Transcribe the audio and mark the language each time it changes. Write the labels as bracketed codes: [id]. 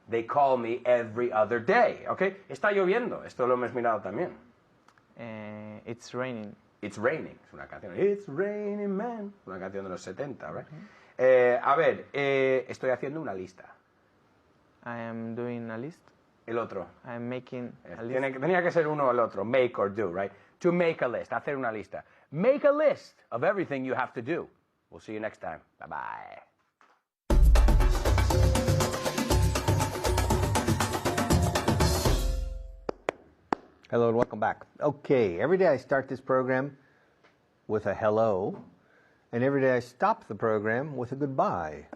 [en] They call me every other day, okay? [es] Está lloviendo, esto lo hemos mirado también. [en] It's raining. It's raining, [es] es una canción. [en] It's raining man, [es] una canción de los 70, right? A ver, estoy haciendo una lista. [en] I am doing a list. [es] El otro. [en] I am making a list. [es] Tenía que ser uno o el otro. [en] Make or do, right? To make a list, [es] hacer una lista. [en] Make a list of everything you have to do. We'll see you next time. Bye-bye. Hello and welcome back. Okay, every day I start this program with a hello, and every day I stop the program with a goodbye.